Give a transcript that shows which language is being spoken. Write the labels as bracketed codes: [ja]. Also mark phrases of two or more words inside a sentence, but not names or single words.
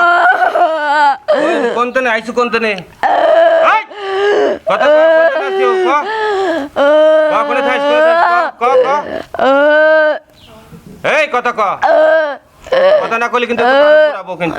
[bn] কোন তনে আইসু? কোন তনে? কত কম? কোন তনে আইসু? ক ক কোনে থাইস? কোনে থাইস? ক ক ক। এই কত ক? কথা না কইলে কিন্তু পুরাবো কিন্তু।